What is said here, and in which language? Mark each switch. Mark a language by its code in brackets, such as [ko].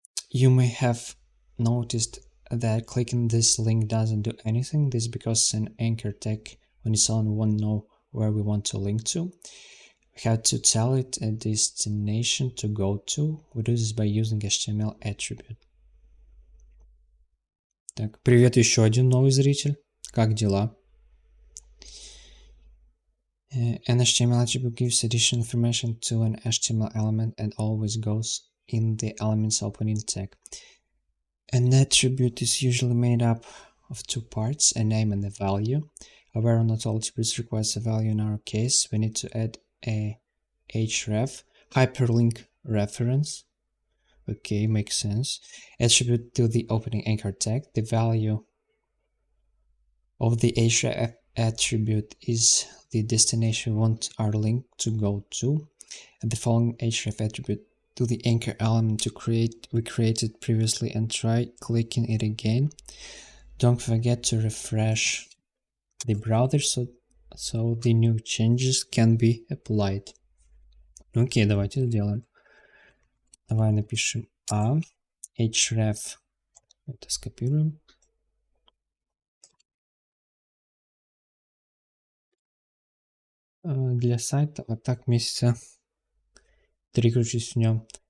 [en] You may have noticed that clicking this link doesn't do anything. This is because an anchor tag on its own won't know where we want to link to. We have to tell it a destination to go to. We do this by using HTML attribute. [ru] Так, привет, еще один новый зритель. Как дела? [en] An HTML attribute gives additional information to an HTML element and always goes in the element's opening tag. An attribute is usually made up of two parts, a name and a value. However, not all attributes require a value. In our case, we need to add a href, hyperlink reference. Okay, makes sense. Attribute to the opening anchor tag. The value of the href attribute is the destination we want our link to go to. And the following href attribute to the anchor element we created previously and try clicking it again. Don't forget to refresh the browser so the new changes can be applied. [ru] Окей, давайте сделаем. Давай напишем href. Это скопируем. Для сайта вот так месяца 3 кручусь в нем.